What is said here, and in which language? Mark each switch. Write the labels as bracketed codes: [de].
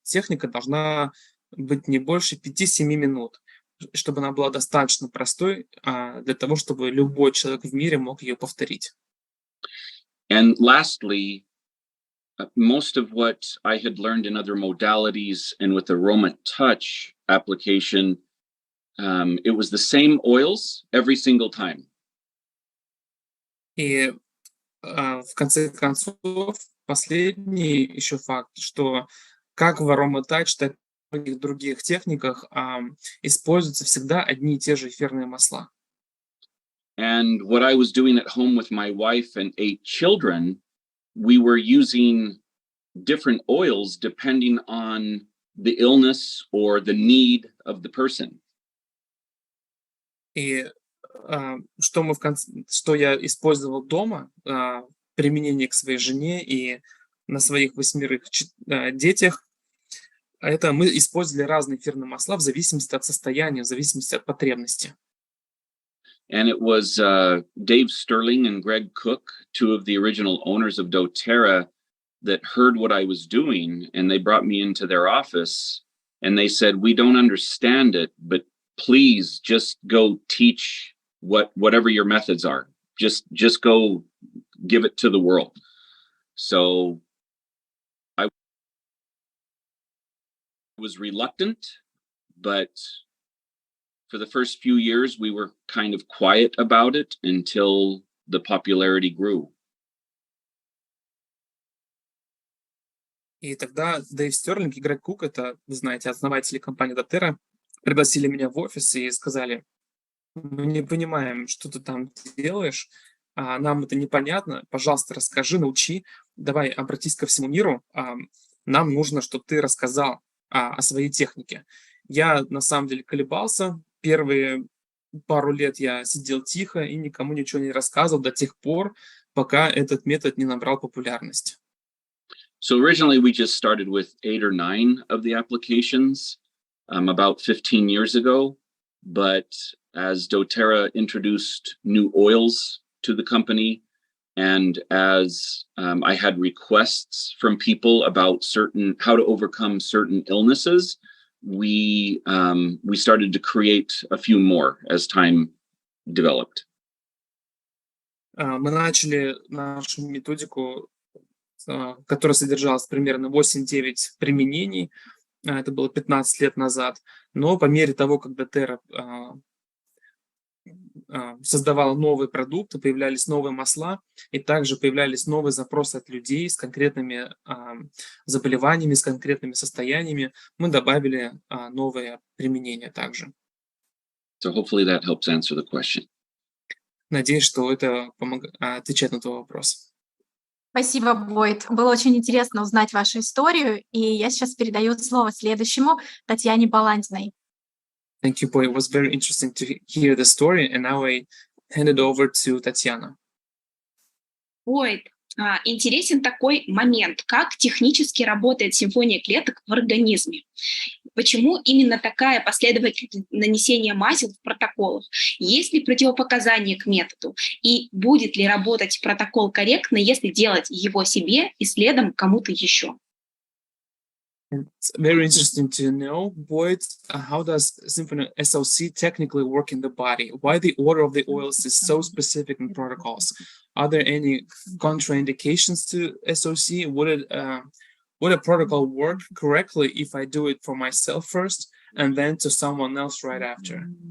[ru] Техника должна быть не больше 5-7 минут, чтобы она была достаточно простой для того, чтобы любой человек в мире мог ее повторить. [en] And lastly, most of what I had learned in other modalities and with aroma touch application, it was the same oils every single time. [ru] И в конце концов, последний еще факт, что как в ароматач, так и в многих других техниках используются всегда одни и те же эфирные масла. [en] And what I was doing at home with my wife and 8 children, we were using different oils depending on the illness or the need of the person. [ru] И что я использовал дома, применение к своей жене и на своих 8 детях, это мы использовали разные эфирные масла в зависимости от состояния, в зависимости от потребности. [en] And it was Dave Sterling and Greg Cook, 2 of the original owners of doTERRA, that heard what I was doing, and they brought me into their office, and they said, "We don't understand it, but please just go teach whatever your methods are. Just go give it to the world." So I was reluctant, but for the first few years, we were kind of quiet about it until the popularity grew. [ru] И тогда Дэйв Стерлинг и Грег Кук, это, вы знаете, основатели компании doTERRA, пригласили меня в офис и сказали: "Мы не понимаем, что ты там делаешь, нам это непонятно, пожалуйста, расскажи, научи, давай обратись ко всему миру, нам нужно, чтобы ты рассказал о своей технике". Я на самом деле колебался, первые пару лет я сидел тихо и никому ничего не рассказывал до тех пор, пока этот метод не набрал популярность. [en] So originally we just started with 8 or 9 of the applications about 15 years ago, but as doTERRA introduced new oils to the company, and as I had requests from people about how to overcome certain illnesses, we started to create a few more as time developed. [ru] Мы начали нашу методику, которая содержалась примерно 8-9 применений. Это было 15 лет назад. Но по мере того, как doTERRA создавала новые продукты, появлялись новые масла, и также появлялись новые запросы от людей с конкретными заболеваниями, с конкретными состояниями. Мы добавили новые применения также. [en] So hopefully that helps answer the question. [ru] Надеюсь, что это отвечает на твой вопрос. Спасибо, Бойд. Было очень интересно узнать вашу историю, и я сейчас передаю слово следующему, Татьяне Баландиной. [en] Thank you, Boy. It was very interesting to hear the story, and now I hand it over to Tatiana. [ru] Бойд, интересен такой момент, как технически работает симфония клеток в организме. Почему именно такая последовательность нанесения масел в протоколах? Есть ли противопоказания к методу? И будет ли работать протокол корректно, если делать его себе и следом кому-то еще? [en] It's very interesting to know, Boyd, how does Symphony SOC technically work in the body? Why the order of the oils is so specific in protocols? Are there any contraindications to SOC? Would a protocol work correctly if I do it for myself first and then to someone else right after?